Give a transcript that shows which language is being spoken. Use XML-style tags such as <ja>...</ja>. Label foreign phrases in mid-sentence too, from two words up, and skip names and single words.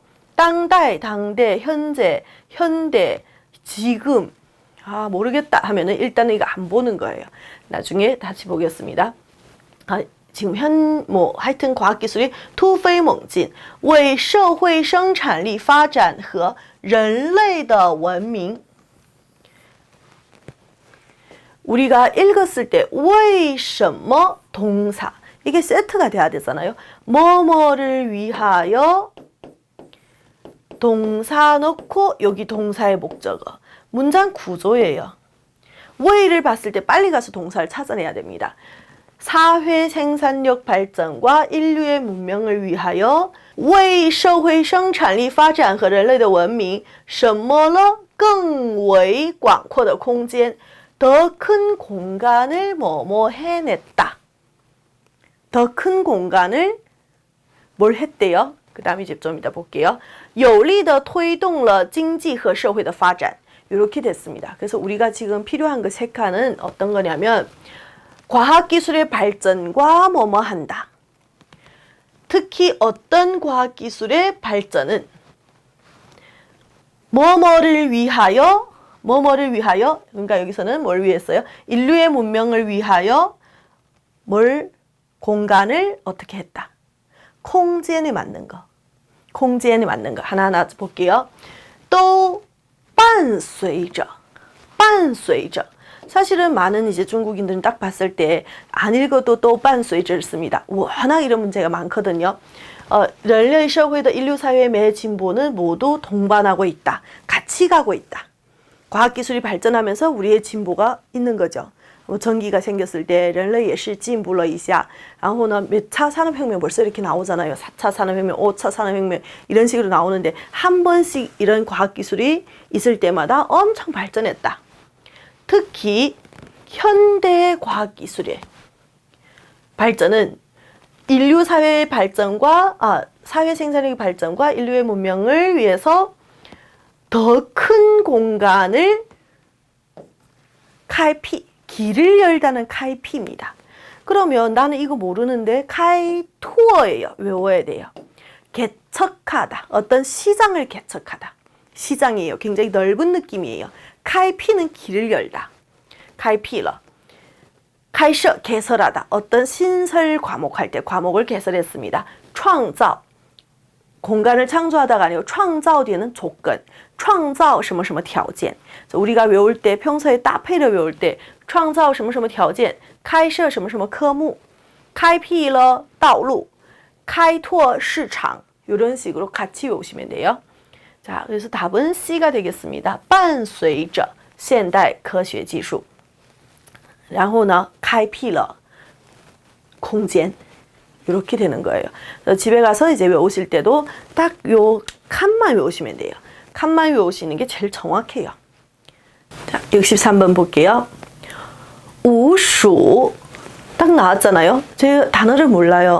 <ko>당대, 당대, 현재, 현대, 지금. 모르겠다 하면은 일단은 이거 안 보는 거예요. 나중에 다시 보겠습니다. 지금 하여튼 과학기술이</ko> <zh>突飞猛进为社会生产力发展和人类的文明</zh> <ko>우리가 읽었을 때 为什么 동사 이게 세트가 돼야 되잖아요. 뭐뭐를 위하여 동사 넣고 여기 동사의 목적어 문장 구조예요. 为를 봤을 때 빨리 가서 동사를 찾아내야 됩니다. 사회 생산력 발전과 인류의 문명을 위하여</ko> <zh>为社会生产力发展和人类的文明什么了更为广阔的空间</zh> <ko>더 큰 공간을 뭐뭐 해냈다. 더 큰 공간을 뭘 했대요? 그 다음에 이제 좀 이따 볼게요.</ko> <zh>有力地推动了经济和社会的发展</zh> <ko>이렇게 됐습니다. 그래서 우리가 지금 필요한 그 세 칸은 어떤 거냐면 과학기술의 발전과 뭐뭐 한다. 특히 어떤 과학기술의 발전은 뭐뭐를 위하여 뭐뭐를 위하여 그러니까 여기서는 뭘 위해서요? 인류의 문명을 위하여 뭘 공간을 어떻게 했다. 콩지엔에 맞는 거. 콩지엔에 맞는 거 하나하나 볼게요. 또 伴随着 사실은 많은 이제 중국인들은 딱 봤을 때 안 읽어도 또 伴随着를 씁니다. 워낙 이런 문제가 많거든요.</ko> <zh>人类社会的</zh> <ko>인류 사회의 매 진보는 모두 동반하고 있다. 같이 가고 있다. 과학기술이 발전하면서 우리의 진보가 있는 거죠. 뭐 전기가 생겼을 때</ko> <zh>人类也是进步了一下. 然后呢,</zh> <ko>몇 차 산업혁명 벌써 이렇게 나오잖아요. 4차 산업혁명, 5차 산업혁명 이런 식으로 나오는데 한 번씩 이런 과학기술이 있을 때마다 엄청 발전했다. 특히 현대 과학기술의 발전은 인류 사회의 발전과 사회 생산력의 발전과 인류의 문명을 위해서 더 큰 공간을 开辟, 길을 열다는 开辟입니다. 그러면 나는 이거 모르는데 开拓예요. 외워야 돼요. 개척하다. 어떤 시장을 개척하다. 시장이에요. 굉장히 넓은 느낌이에요. 开辟는 길을 열다.</ko> <zh>开辟了.</zh> <ko>开设 개설하다. 어떤 신설 과목할 때 과목을 개설했습니다. 创造 공간을 창조하다가 아니고 创造 뒤에는 조건.</ko> <zh>创造什么什么条件.</zh> <ko>우리가 외울 때 평소에 따페이를 외울 때</ko> <zh>创造什么什么条件, 开设什么什么科目, 开辟了道路, 开拓市场</zh> <ko>이런 식으로 같이 외우시면 돼요. 자, 그래서 답은 C가 되겠습니다.</ko> <zh>伴随着现代科学技术然后呢开辟了空间</zh> <ko>이렇게 되는 거예요. 집에 가서 이제 외우실 때도 딱 요 칸만 외우시면 돼요. 칸만 외우시는 게 제일 정확해요. 자, 63번 볼게요. 우수 딱 나왔잖아요. 제 단어를 몰라요.</ko>